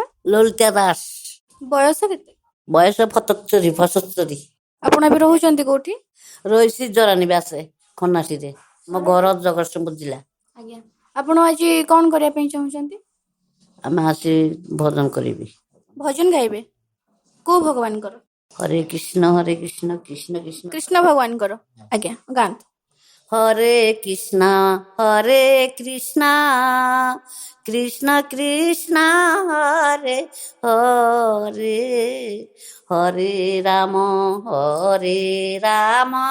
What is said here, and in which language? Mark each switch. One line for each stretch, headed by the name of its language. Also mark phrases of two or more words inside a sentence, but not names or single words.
Odia: ललिता दास। ବୟସ କେତେ? बयस 75 ଆପଣ ଅବେ ରହଉଚନ୍ତି କୋଠି? ରହି ଜରାନୀ ବାସେ ଖନ୍ନାସୀ ରେ ମୋ ଘର ଜଗତସିଂହପୁର ଜିଲ୍ଲା। ଆଜ୍ଞା ଆପଣ ଆଜ କୋନ କରିଆ ପଇ ଚାହଉଚନ୍ତି? ଆମେ ଆସି ଭଜନ କରିବି। ଭଜନ ଗାଇବେ କୋ ଭଗବାନ କର?
Sanskrit: हरे कृष्ण कृष्ण कृष्ण
Odia: କୃଷ୍ଣ ଭଗବାନ କର। ଆଜ୍ଞା ଗାନ୍ତ
Sanskrit: हरे कृष्ण कृष्ण कृष्ण हरे हरे हरे राम राम